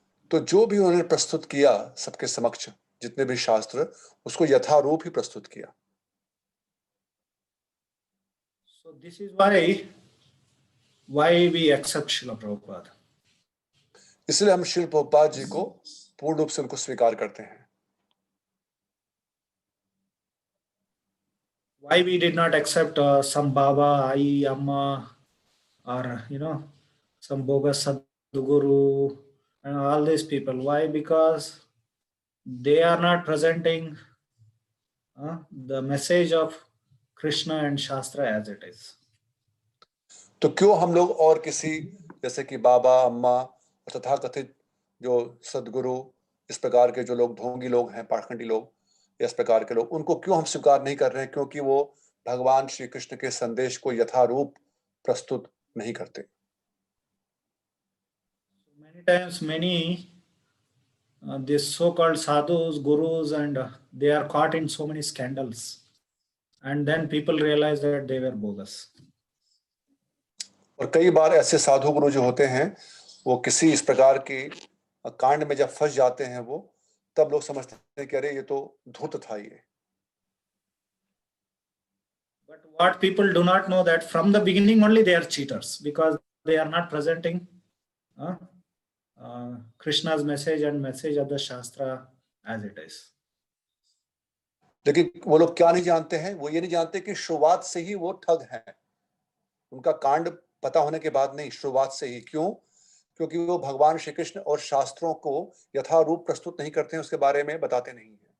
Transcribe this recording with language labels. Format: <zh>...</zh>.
<hi>तो जो भी उन्होंने प्रस्तुत किया सबके समक्ष, जितने भी शास्त्र, उसको यथारूप ही प्रस्तुत किया।</hi> <en>So this is why we accept Srila Prabhupada.</en> <hi>इसलिए हम श्रील प्रभुपाद जी को पूर्ण रूप से उनको स्वीकार करते हैं।</hi> <en>Why we did not accept some Baba, Ai, Amma, or some bogus Sadhguru and all these people? Why? Because they are not presenting the message of Krishna and Shastra as it is.</en> <hi>तो क्यों हम लोग और किसी जैसे कि बाबा, अम्मा और तथाकथित जो सदगुरु, इस प्रकार के जो लोग ढोंगी लोग हैं, पाखंडी लोग, इस प्रकार के लोग, उनको क्यों हम स्वीकार नहीं कर रहे हैं? क्योंकि वो भगवान श्री कृष्ण के संदेश को यथारूप प्रस्तुत नहीं करते।</hi> <en>Many times, these so-called sadhus, gurus, and they are caught in so many scandals, and then people realize that they were bogus.</en> <hi>और कई बार ऐसे साधु गुरु जो होते हैं वो किसी इस प्रकार की कांड में जब फंस जाते हैं वो, तब लोग समझते हैं कि अरे ये तो धूर्त था ये।</hi> <en>But what people do not know that from the beginning only they are cheaters because they are not presenting uh, Krishna's message and message of the Shastra as it is.</en> <hi>लेकिन वो लोग क्या नहीं जानते हैं, वो ये नहीं जानते कि शुरुआत से ही वो ठग हैं। उनका कांड पता होने के बाद नहीं, शुरुआत से ही। क्यों? क्योंकि वो भगवान श्री कृष्ण और शास्त्रों को यथारूप प्रस्तुत नहीं करते हैं, उसके बारे में बताते नहीं हैं।</hi>